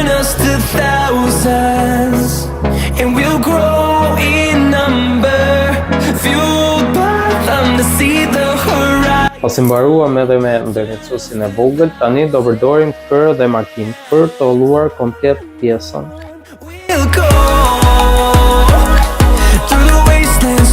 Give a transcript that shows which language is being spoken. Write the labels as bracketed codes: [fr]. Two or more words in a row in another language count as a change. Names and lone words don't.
[en] us to thousands, and we'll grow in number, fueled by them to see the horizon. [sq] Pasi mbaruam edhe me ndërmjetësuesin e vogël, tani do përdorim kërë dhe markim për të holluar komplet pjesën. [en] We'll go through the wastelands,